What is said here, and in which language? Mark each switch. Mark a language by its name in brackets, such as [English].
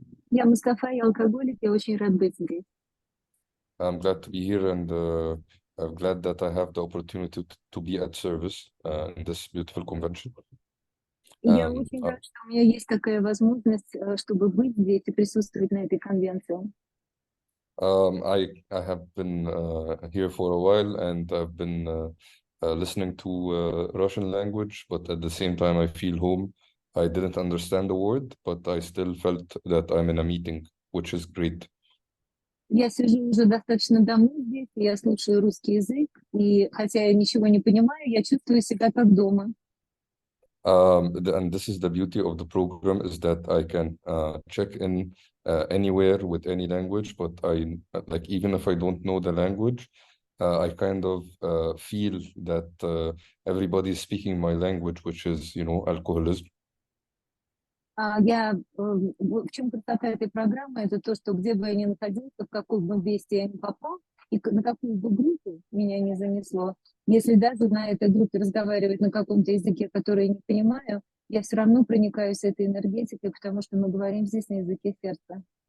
[Russian] я Мустафа, я алкоголик, я очень рад быть здесь. [English] I'm glad to be here, and I'm glad that I have the opportunity to be at service in this beautiful convention. [Russian] Я Um, очень uh, рад, что у меня есть такая возможность, чтобы быть здесь и присутствовать на этой конвенции. [English] I have been here for a while, and I've been listening to Russian language, but at the same time, I feel home. I didn't understand the word, but I still felt that I'm in a meeting, which is great. [Russian] Я сижу уже достаточно давно здесь, я слушаю русский язык, и хотя я ничего не понимаю, я чувствую себя как дома. [English] And this is the beauty of the program, is that I can check in anywhere with any language, but I like, even if I don't know the language, I kind of feel that everybody is speaking my language, which is, alcoholism. [Russian] В чем красота этой программы, это то, что где бы я ни находился, в каком бы месте я ни попал, и на какую бы группу меня не занесло, если даже на этой группе разговаривать на каком-то языке, который я не понимаю, я все равно проникаюсь этой энергетикой, потому что мы говорим здесь на языке сердца.